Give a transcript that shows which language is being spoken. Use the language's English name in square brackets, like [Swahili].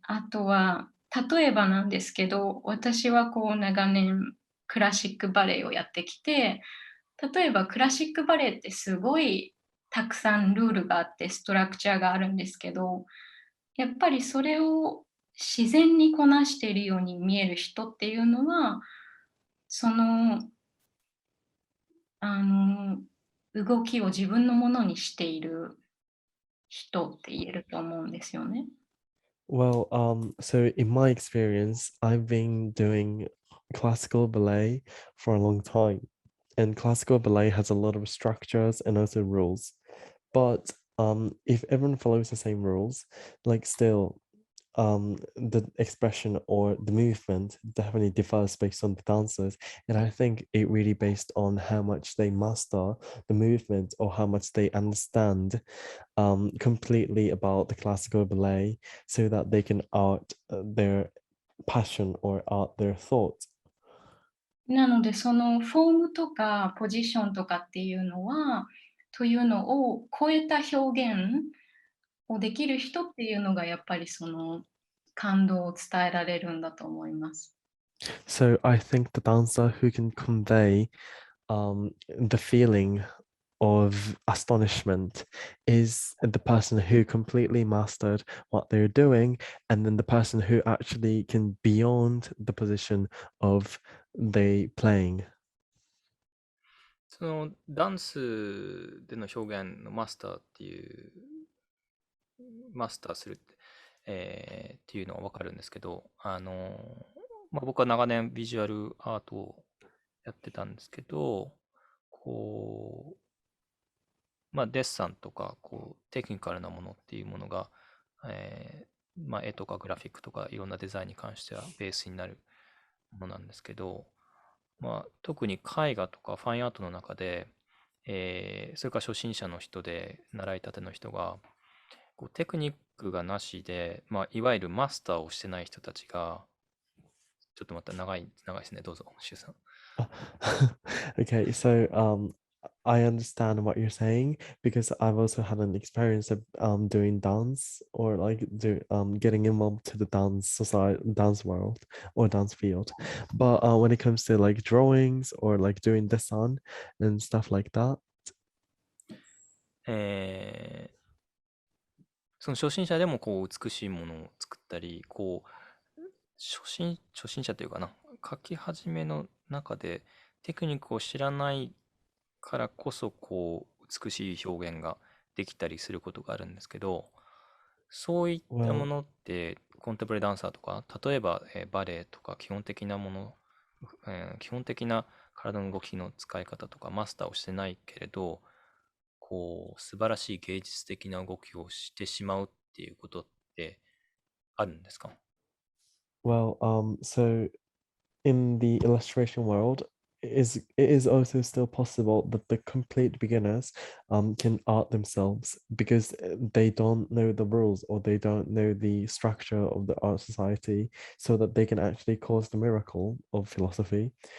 [Japanese] あとは、例えばなんですけど、私はこう長年クラシックバレエをやってきて、例えばクラシックバレエってすごいたくさんルールがあってストラクチャーがあるんですけど、やっぱりそれを自然にこなしているように見える人っていうのは、その、あの、動きを自分のものにしている人って言えると思うんですよね。 [English] Well, so in my experience, I've been doing classical ballet for a long time, and classical ballet has a lot of structures and also rules. But if everyone follows the same rules, like still, the expression or the movement definitely differs based on the dancers, and I think it really based on how much they master the movement or how much they understand completely about the classical ballet so that they can art their passion or art their thoughts. [Japanese] なので、そのフォームとかポジションとかっていうのはというのを超えた表現をできる人っていうのがやっぱりその感動を伝えられるんだと思います。 [English] So I think the dancer who can convey the feeling of astonishment is the person who completely mastered what they're doing, and then the person who actually can beyond the position of they playing. [Japanese] そのダンスでの表現のマスターっていう、マスターするって、っていうのはわかるんですけど、僕は長年ビジュアルアートをやってたんですけど、こデッサンとか、テクニカルなものっていうものが、絵とかグラフィックとかいろんなデザインに関してはベースになるものなんですけど、特に絵画とかファインアートの中で、それから初心者の人で、習いたての人が、テクニックがなしで、いわゆるマスターをしてない人たちが、ちょっとまた長いですね。どうぞ、シュウさん。 [English] Okay, so I understand what you're saying because I've also had an experience of doing dance or like getting involved to the dance society, dance world or dance field. But when it comes to like drawings or like doing design and stuff like that, [Japanese] えーその初心者でも美しいものを作ったり、初心者というかな、書き始めの中でテクニックを知らないからこそ、美しい表現ができたりすることがあるんですけど、そういったものって、コンテンポラリーダンサーとか、例えば、バレエとか基本的なもの、基本的な体の動きの使い方とかマスターをしてないけれど、素晴らしい芸術的な動きをしてしまうっていうことってあるんですか？ [English] so in the illustration world, it is also still possible that the complete beginners can art themselves because they don't know the rules or they don't know the structure of the art society, so that they can actually cause the miracle of philosophy.